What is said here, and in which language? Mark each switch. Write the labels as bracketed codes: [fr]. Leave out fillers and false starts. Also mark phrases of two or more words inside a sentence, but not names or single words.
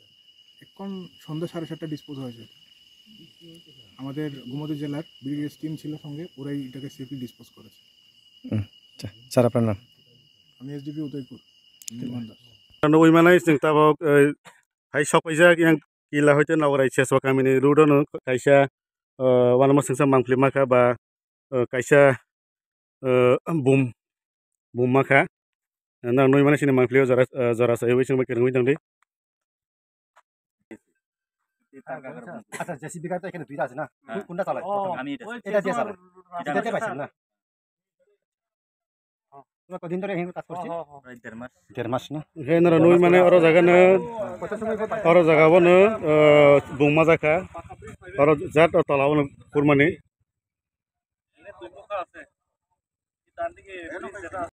[bn] এখন সন্ধ্যা 7:30 ডিসপোজ হয়েছে। আমাদের গোমতী জেলার ব্রিগেড টিম ছিল সঙ্গে, ওরাই এটাকে [en] safely dispose [bn] করেছে। আচ্ছা স্যার, আপনার নাম? আমি এসডিপি উদয়পুর নির্মাণ দাস। ওই মানে [trp] তাবক হাই সক পাইজা yang gila hoite nawrai cheswa kamini rudono kaisa wanama singsa mangflimaka ba kaisa bum maka na noi mana sini mangflio jara sai wi sing kereng wi dangdi [bn] আচ্ছা, জেসিবি গাড়ি তো এখানে দুইটা আছে না? কোনটা চালায়? আমি এটা দিয়ে চালাই। এটা দিয়ে পাইছেন না? তোমরা কদিন ধরে এখানে কাজ করছি? প্রায় 1.5 মাস না? [trp] হেনরা noi মানে oro jagana oro jagabono bumma jaka oro jat tolabono kurmani